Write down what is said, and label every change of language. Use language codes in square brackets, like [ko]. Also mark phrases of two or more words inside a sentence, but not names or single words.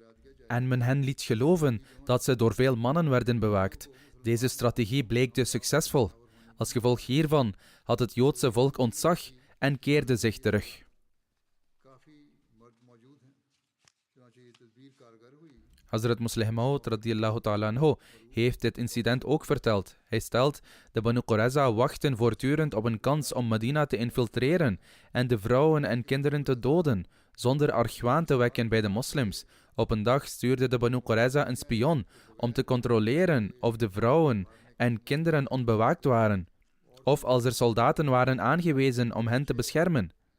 [nl] En men hen liet geloven dat ze door veel mannen werden bewaakt. Deze strategie bleek dus succesvol. Als gevolg hiervan had het Joodse volk ontzag en keerde zich terug. Hazrat Muslih Maud [ar] رضي الله تعالى عنه [nl] heeft dit incident ook verteld. Hij stelt: de Banu Qurayza wachten voortdurend op een kans om Medina te infiltreren en de vrouwen en kinderen te doden, zonder argwaan te wekken bij de moslims. Op een dag stuurde de Banu Qurayza een spion om te controleren of de vrouwen en kinderen onbewaakt waren, of als er soldaten waren aangewezen om hen te beschermen.